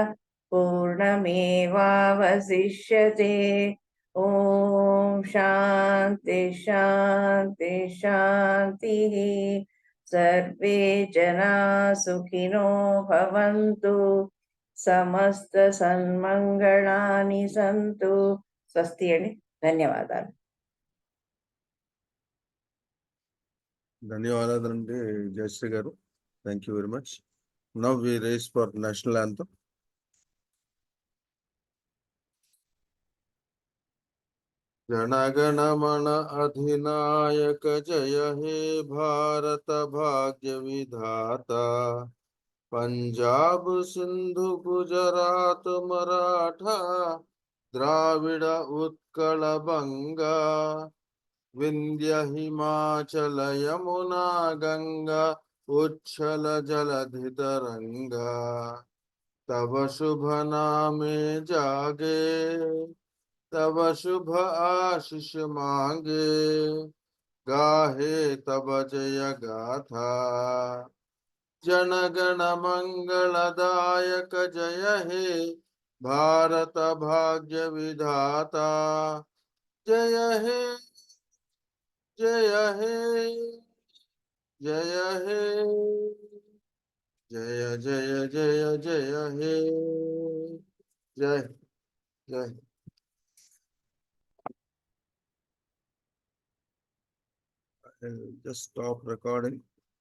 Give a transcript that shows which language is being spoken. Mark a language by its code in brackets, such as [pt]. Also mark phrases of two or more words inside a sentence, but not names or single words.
[sa] पूर्णमेवावशिष्यते ॐ शान्ति शान्ति शान्तिः सर्वे जनाः सुखिनो भवन्तु समस्त सन्मङ्गलानि सन्तु स्वस्ति [te] అండి ధన్యవాదాలు ధన్యవాదాలండి జయశ్రీ గారు. [en] Thank you very much. Now we raise for national anthem. [bn] জনগণ মন অধিনায়ক জয় হে ভারত ভাগ্য বিধাতা, পঞ্জাব সিন্ধু গুজরাট মরাঠা দ্রাবিড় উৎকল বঙ্গ, বিন্ধ্য হিমাচল যমুনা গঙ্গা উচ্ছল জলধি তরঙ্গ, তব শুভ নামে জাগে তব শুভ আশিস মাগে, গাহে তব জয় গাথা, জনগণ মঙ্গলদায়ক জয় হে ভারত ভাগ্য বিধাতা, জয় হে জয় হে জয় হে জয় জয় জয় জয় হে জয় জয়. [en] I'll just stop recording.